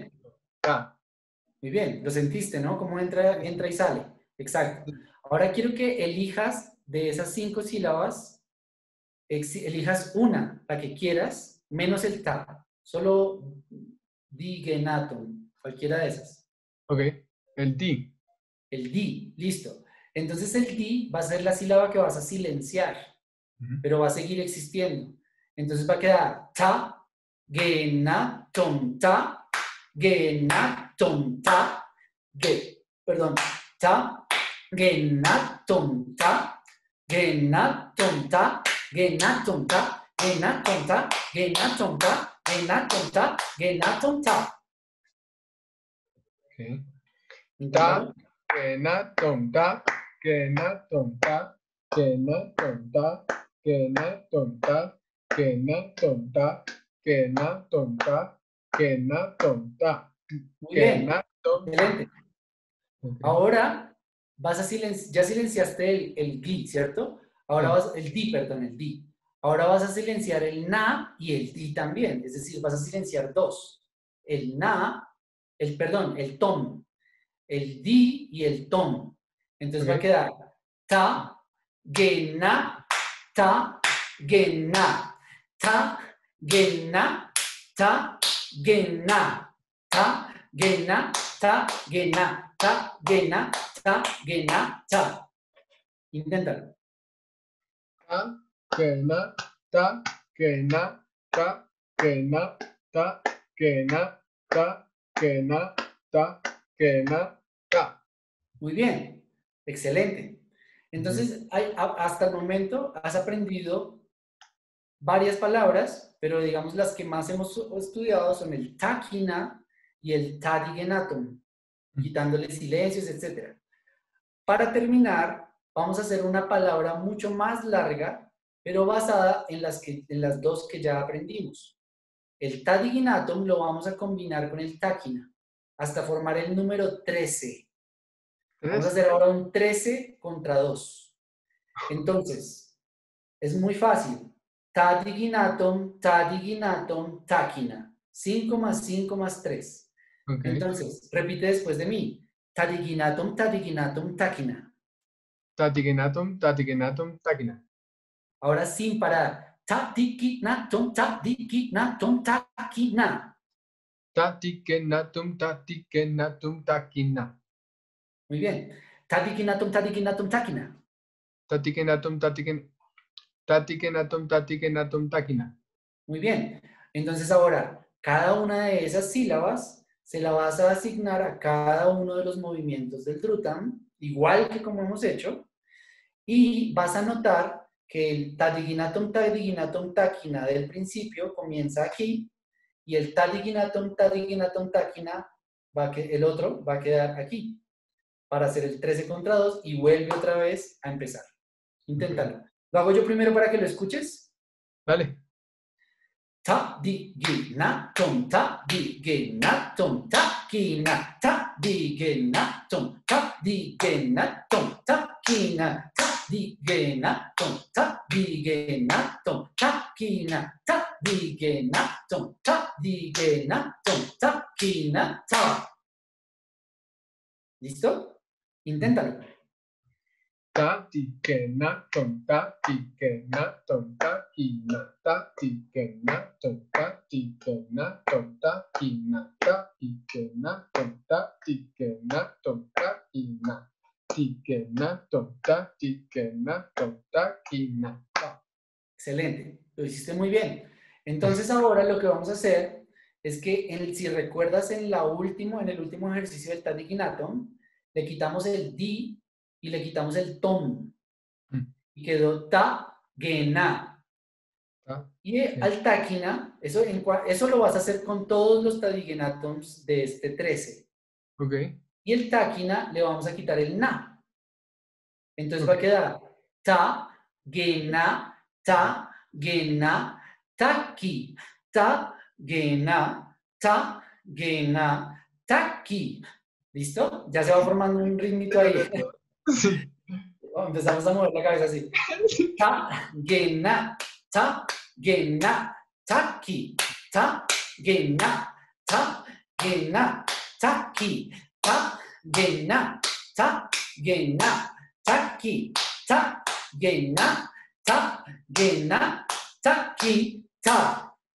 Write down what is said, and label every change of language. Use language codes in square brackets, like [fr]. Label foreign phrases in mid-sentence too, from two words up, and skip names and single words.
[es] Bien, muy bien. Lo sentiste, ¿no? Cómo entra y sale. Exacto. Ahora quiero que elijas de esas 5 sílabas, elijas una, la que quieras, menos el ta. Solo digenatum, cualquiera de esas. Ok, el di. El di, listo. Entonces el di va a ser la sílaba que vas a silenciar, pero va a seguir existiendo. Entonces va a quedar ta, genatum, ta, genatum, ta, perdón, ta, genatum, ta, genatum, ta, genatum, ta, genatum, ta, genatum, ta, genatum, ta, genatum, ta. Okay. Inténtalo. Genatum, ta, genatum, ta, genatum, ta, genatum, ta, genatum, ta, genatum, ta, genatum, ta, Muy bien, genatum. excelente. Okay. Ahora vas a ya silenciaste el di, ¿cierto? Ahora el di, perdón, el di. Ahora vas a silenciar el na y el di también, es decir, vas a silenciar 2. el na, el tom, el di y el tom. Entonces va a Ok. quedar ta, gena, ta, gena, ta, gena, ta, gena, ta, gena, ta, gena, ta, gena, ta, gena, ta. Inténtalo. Ta, que na, ta, que na, ta, que na, ta, que na, ta, que na, ta, que na, ta. Muy bien, excelente. Ujú. Entonces, hasta el momento has aprendido varias palabras, pero digamos las que más hemos estudiado son el takina y el tadigenatum, quitándole silencios, etc. Para terminar, vamos a hacer una palabra mucho más larga, pero basada en las dos que ya aprendimos. El tadiginatum lo vamos a combinar con el takina hasta formar el número 13. Vamos a ¿Tres? hacer ahora un 13 contra 2. Entonces, es muy fácil. Tadiginatum, tadiginatum, takina. 5 más 5 más 3. Ok. Entonces, repite después de mí. Tadiginatum, tadiginatum, takina. Tatiginatum, tatiginatum, takina. Ahora sin parar. Tadiginatum, tadiginatum, takina. Tatiginatum, tatiginatum, takina. Muy bien. Tadiginatum, tadiginatum, takina. Tatiginatum, tatiginatum, tatiginatum, takina. Muy bien. Entonces ahora, cada una de esas sílabas se la vas a asignar a cada uno de los movimientos del Drutam, igual que como hemos hecho, y vas a notar que el tadiginatum, tadiginatum, taquina del principio comienza aquí, y el tadiginatum, tadiginatum, taquina, el otro va a quedar aquí, para hacer el 13 contra 2 y vuelve otra vez a empezar. Ok. Inténtalo. Lo hago yo primero para que lo escuches. Dale. Ta di gi na tom ta di gi na tom ta ki na ta di gi na tom ta di gi na tom ta ki na ta di gi na tom ta di gi na tom ta ki na ta di gi na tom ta di gi na tom ta ki na ta. ¿Listo? Inténtalo. Tatiginatum, tatiginatum, takina. Tatiginatum, tatiginatum, takina. Tatiginatum, tatiginatum, takina. Tatiginatum, tatiginatum, takina. Excelente, lo hiciste muy bien. Entonces ahora lo que vamos a hacer es que si recuerdas en el último ejercicio del Tadiginatum, le quitamos el di y le quitamos el tom y quedó ta, gena. Y Ta- al taquina, eso lo vas a hacer con todos los Tadiginatums de este 13. Ok, Y el taquina le vamos a quitar el na. Entonces va a ok. quedar ta, gena, ta, gena, taki, ta, gena, ta, gena, taki. ¿Listo? Ya se va formando un ritmito ahí. Sí. Empezamos a mover la cabeza así. Ta, gena, ta, gena, taki, ta, gena, ta, gena, taki, ta, gena, ta, gena, taki, ta, gena, ta, gena, taki, ta.